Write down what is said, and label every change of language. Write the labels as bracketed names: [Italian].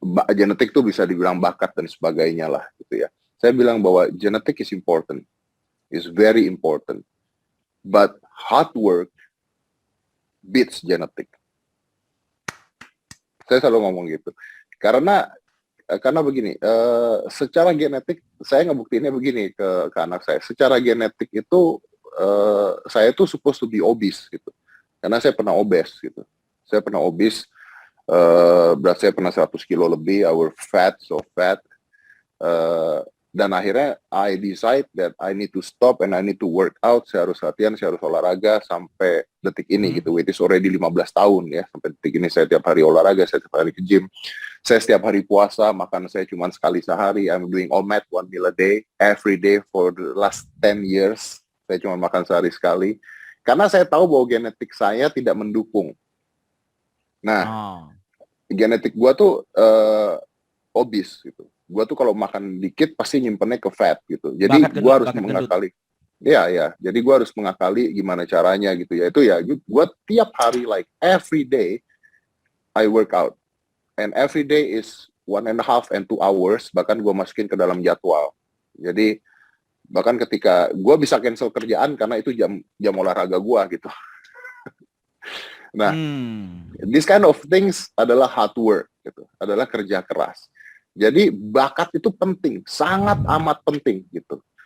[Indonesian] Genetik tuh bisa dibilang bakat dan sebagainya lah gitu ya. Saya bilang bahwa [English] genetic is important, is very important. But hard work beats genetic. [Indonesian] Saya selalu ngomong gitu. Karena begini, secara genetik saya ngebuktiinnya begini ke anak saya. Secara genetik itu saya tuh [English] supposed to be obese [Indonesian] gitu. Karena saya pernah obes gitu. Saya pernah obes, berat saya pernah 100 kilo lebih, [English] I was fat, so fat. [Indonesian] Dan akhirnya [English] I decide that I need to stop and I need to work out. [Indonesian] Saya harus latihan, saya harus olahraga sampai detik ini gitu. [English] It is already [Indonesian] 15 tahun ya. Sampai detik ini saya tiap hari olahraga, saya tiap hari ke gym. Saya setiap hari puasa, makan saya cuma sekali sehari. [English] I'm doing OMAD 1 meal a day, every day for the last 10 years. [Indonesian] Saya cuma makan sehari sekali. Karena saya tahu bahwa genetik saya tidak mendukung. Nah, genetik gua tuh obese gitu. Gua tuh kalau makan dikit pasti nyimpennya ke fat gitu. Jadi gua harus mengakali. Ya. Jadi gua harus mengakali gimana caranya gitu ya. Itu ya, gua tiap hari [English] like every day I work out. And every day is 1.5 and 2 hours. [Indonesian] Bahkan gua masukin ke dalam jadwal. Jadi bahkan ketika gua bisa cancel kerjaan karena itu jam olahraga gua gitu. Nah, [English] this kind of things [Indonesian] adalah [English] hard work [Indonesian] gitu. Adalah kerja keras. Jadi bakat itu penting, sangat amat penting gitu.